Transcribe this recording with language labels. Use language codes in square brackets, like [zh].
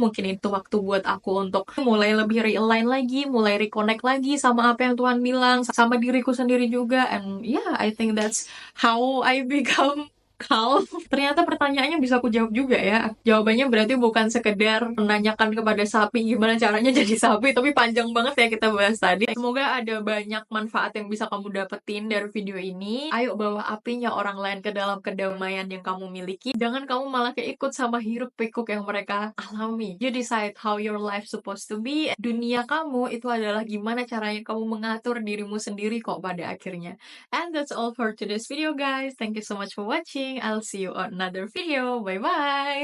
[id] Mungkin itu waktu buat aku untuk mulai lebih realign lagi, mulai reconnect lagi sama apa yang Tuhan bilang, sama diriku sendiri juga. [en] And yeah, I think that's how I become calm. [id] Ternyata pertanyaannya bisa aku jawab juga ya. Jawabannya berarti bukan sekedar menanyakan kepada sapi gimana caranya jadi sapi, tapi panjang banget ya kita bahas tadi. Semoga ada banyak manfaat yang bisa kamu dapetin dari video ini. Ayo bawa apinya orang lain ke dalam kedamaian yang kamu miliki. Jangan kamu malah keikut sama hiruk pikuk yang mereka alami. [en] You decide how your life supposed to be. [id] Dunia kamu itu adalah gimana caranya kamu mengatur dirimu sendiri kok pada akhirnya. [en] And that's all for today's video, guys. Thank you so much for watching. I'll see you on another video. Bye bye.